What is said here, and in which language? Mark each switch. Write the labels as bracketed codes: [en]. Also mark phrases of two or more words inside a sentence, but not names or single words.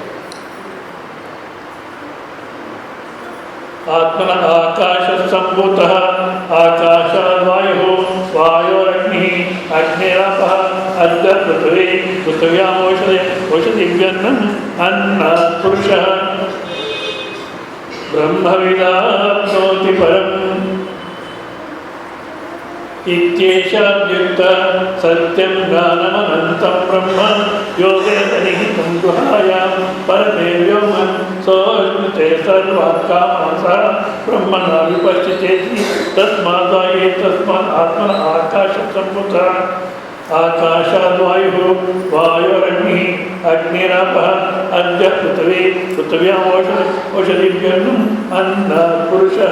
[sa] ಆತ್ಮನ ಆಕಾಶ ಸಂಭೂತಃ ಆಕಾಶ ವಾಯು ವಾಯೋರಗ್ನಿ ಅಗ್ನಿರಾಪಃ ಅದ್ದ ಪೃಥ್ವಿ ಪೃಥ್ವ್ಯಾಂ ಓಷಧಿವ್ಯನ್ನಂ ಅನ್ನ ಪುರುಷಃ ಬ್ರಹ್ಮವಿದಾಪ್ನೋತಿ ಪರಂ ಇತ್ಯೇಷಾದ್ಯುಕ್ತ ಸತ್ಯಂ ಜ್ಞಾನಮನಂತಂ ಬ್ರಹ್ಮ ಯೋಗೇನ ನಿಹಿತಂ ಗುಹಾಯಾಂ ಪರಮೇ ವ್ಯೋಮನ್ ಸೋಷ್ಣುತೆ ಸರ್ವಾತ್ಕಾಮಾಸ ಬ್ರಹ್ಮಣ ವಿಪಶ್ಚಿತೇತಿ ತಸ್ಮಾತ್ ಆತ್ಮನ ಆಕಾಶ ಸಂಭೂತ ಆಕಾಶಾದ್ವಾಯು ವಾಯೋರಗ್ನಿ ಅಗ್ನಿರಾಪಃ ಅದ್ಯ ಪೃಥ್ವಿ ಪೃಥ್ವ್ಯಾಂ ಓಷಧಿವ್ಯನ್ನಂ ಅನ್ನ ಪುರುಷಃ.